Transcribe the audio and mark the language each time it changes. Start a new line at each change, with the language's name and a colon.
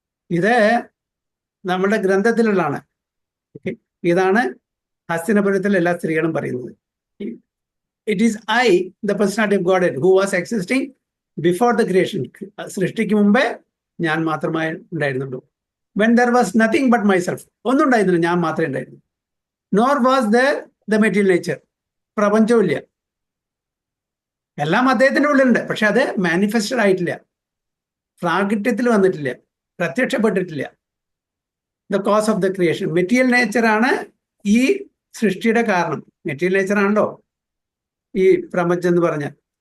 Malayalam: ഇത് നമ്മുടെ ഗ്രന്ഥത്തിലുള്ളതാണ്. ഇതാണ് ഹസ്തിനപുരത്തിലെ എല്ലാ സ്ത്രീകളും പറയുന്നത്.
English: It is I, the personality of God who was existing before the creation.
Malayalam: സൃഷ്ടിക്ക് മുമ്പേ ഞാൻ മാത്രമായി ഉണ്ടായിരുന്നുള്ളൂ.
English: When there was nothing but myself,
Malayalam: ഒന്നും ഉണ്ടായിരുന്നില്ല, ഞാൻ മാത്രമേ ഉണ്ടായിരുന്നു.
English: Nor was there the material nature,
Malayalam: പ്രപഞ്ചമില്ല. എല്ലാം അദ്ദേഹത്തിന്റെ ഉള്ളിലുണ്ട്, പക്ഷെ അത് മാനിഫെസ്റ്റഡ് ആയിട്ടില്ല, പ്രാഗട്യത്തിൽ വന്നിട്ടില്ല, പ്രത്യക്ഷപ്പെട്ടിട്ടില്ല.
English: the cause of the creation,
Malayalam: material നേച്ചറാണ് ഈ സൃഷ്ടിയുടെ കാരണം. മെറ്റീരിയൽ നേച്ചർ ആണല്ലോ ഈ പ്രപഞ്ചം എന്ന് പറഞ്ഞാൽ.